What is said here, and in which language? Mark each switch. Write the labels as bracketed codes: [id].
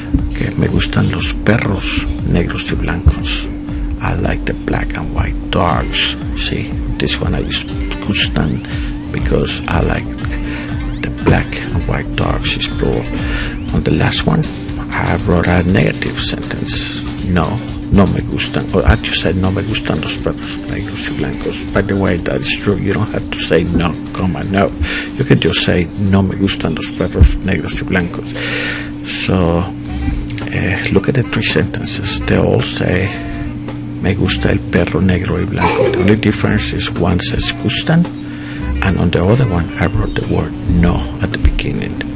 [es] Okay, me gustan los perros negros y blancos. [en] I like the black and white dogs. See, this one I use gustan because I like the black and white dogs is plural. On the last one, I wrote a negative sentence. [es] No me gustan, [en] or I just said [es] no me gustan los perros negros y blancos. [en] By the way, that is true. You don't have to say no, no. You can just say [es] no me gustan los perros negros y blancos. [en] So look at the 3 sentences. They all say [es] me gusta el perro negro y blanco. [en] The only difference is one says gustan, and on the other one I wrote the word no at the beginning.